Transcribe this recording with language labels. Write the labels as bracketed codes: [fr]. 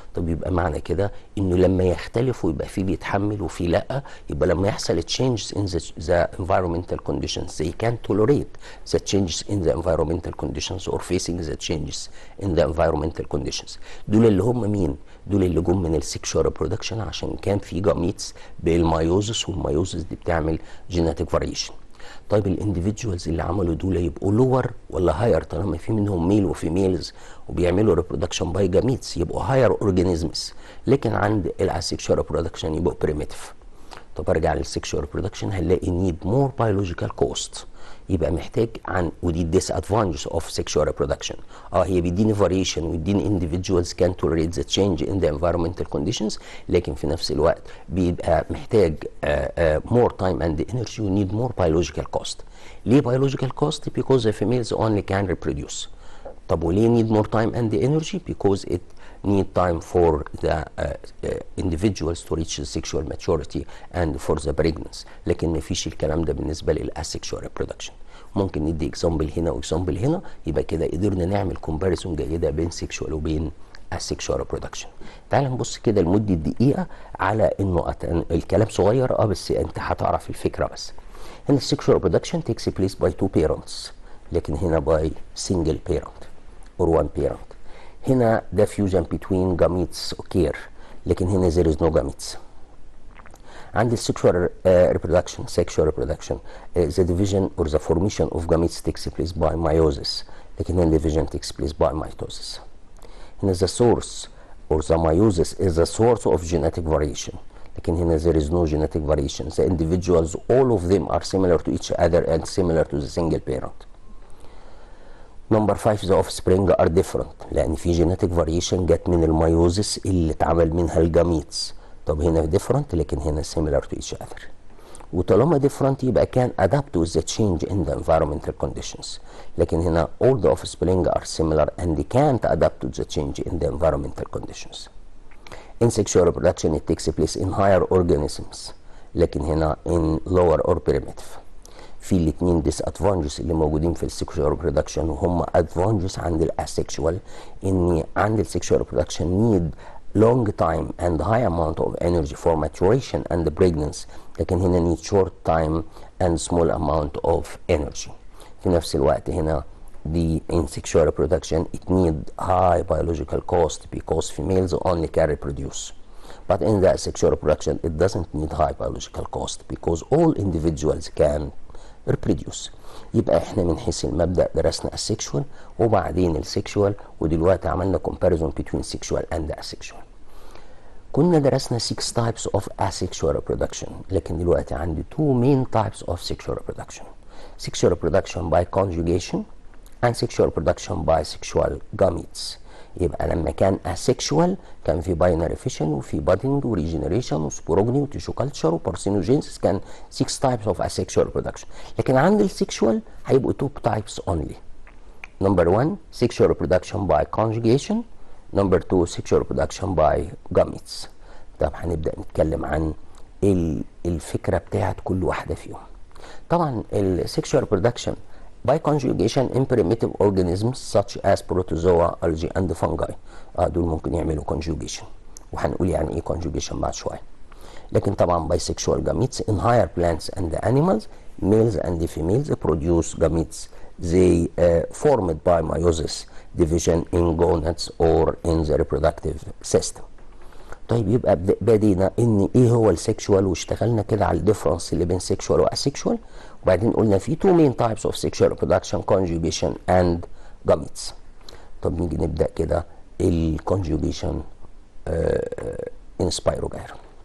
[ar] طب يبقى معنى كده انه لما يختلفوا يبقى في بيتحمل وفي لا، يبقى لما يحصل [en] changes in the environmental conditions they can tolerate the changes in the environmental conditions or facing the changes in the environmental conditions. [ar] دول اللي هم مين؟ دول اللي جم من السكشوال ريبرودكشن، عشان كان في جاميتس بالمايوزس، والمايوزس دي بتعمل جيناتيك فاريشن. طيب الانديفيدوالز اللي عملوا دول يبقوا لور ولا هاير؟ طالما في منهم ميل وفيميلز وبيعملوا ريبرودكشن باي جاميتس يبقوا هاير اورجانيزمز، لكن عند الاسكشوال ريبرودكشن يبقوا بريميتيف. طب ارجع للسكشوال ريبرودكشن هنلاقي نيد مور بيولوجيكال كوست، يبقى محتاج عن، ودي الديس ادفانتج اوف سيكشوال ريبرودكشن. [en] هي بيديني فاريشن ويديني individuals can tolerate the change in the environmental conditions، لكن في نفس الوقت بيبقى محتاج more time and energy و need more biological cost. [ar] ليه [en] biological cost؟ because the females only can reproduce. طب وليه need more time and energy؟ because it need time for the individuals to reach the sexual maturity and for the pregnancy، [ar] لكن ما فيش الكلام ده بالنسبه للاسexual reproduction. ممكن ندي اكزامبل هنا واكزامبل هنا، يبقى كده قدرنا نعمل كومباريسون جيده بين سيكشوال وبين asexual reproduction. تعال نبص كده لمده دقيقه على انه الكلام صغير بس انت هتعرف الفكره. بس هنا السيكشوال [en] reproduction takes place by two parents، لكن هنا by single parent or one parent. [ar] هنا ده [en] fusion between gametes occur، لكن هنا there is no gametes. عند السكشوال reproduction sexual reproduction the division or the formation of gametes takes place by meiosis، لكن هنا division takes place by mitosis. هنا the source or the meiosis is the source of genetic variation، لكن هنا there is no genetic variation. The individuals all of them are similar to each other and similar to the single parent. Number 5 the offspring are different، لأن في genetic variation جت من الميوزس اللي اتعمل منها الجاميتس. [ar] طب هنا different لكن هنا [en] similar to each other. وطالما different يبقى can adapt with the change in the environmental conditions، لكن هنا all the offspring are similar and they can't adapt to the change in the environmental conditions. In sexual reproduction it takes place in higher organisms، لكن هنا in lower or primitive. [ar] في الاثنين ديس ادفانتجز اللي موجودين في السكشوال ريبرودكشن وهم ادفانتجز عند الاسكشوال، ان عند السكشوال ريبرودكشن نيد [en] long time and high amount of energy for maturation and pregnancy، [ar] لكن هنا [en] need short time and small amount of energy. في نفس الوقت هنا the in sexual reproduction it need high biological cost because females only can reproduce. But in the asexual reproduction it doesn't need high biological cost because all individuals can reproduce. [ar] يبقى احنا من حيث المبدأ درسنا السكشوال وبعدين السكشوال، ودلوقتي عملنا [en] comparison between sexual and asexual. [ar] كنا درسنا [en] 6 types of asexual reproduction، [ar] لكن دلوقتي عندي [en] 2 main types of sexual reproduction. Sexual reproduction by conjugation and sexual reproduction by sexual gametes. يبقى لما كان asexual كان في binary fission وفي budding وريجنريشن وسبوروجني وتيشو كلتشر وبارسينوجينسيس، كان 6 types of asexual reproduction. [ar] لكن عند السكشوال هيبقوا 2 types only. [en] Number 1 sexual reproduction by conjugation. Number 2 sexual reproduction by gametes. [ar] طب هنبدأ نتكلم عن الفكرة بتاعت كل واحدة فيهم. [en] طبعا السكشوال reproduction By conjugation in primitive organisms such as protozoa, algae and fungi. [ar] دول ممكن يعملوا conjugation، وهنقول يعني ايه conjugation بعد شوية. [en] لكن طبعا bisexual gametes in higher plants and animals, males and females produce gametes. They formed by meiosis, division in gonads or in the reproductive system. [ar] طيب يبقى بدينا ان ايه هو السكشوال، واشتغلنا كده على الديفرنس اللي بين سكشوال واسكشوال، وبعدين قلنا في [en] two main types of sexual reproduction: conjugation and gametes. [ar] طب نيجي نبدا كده الكونجوجيشن ان سبايروجايرا.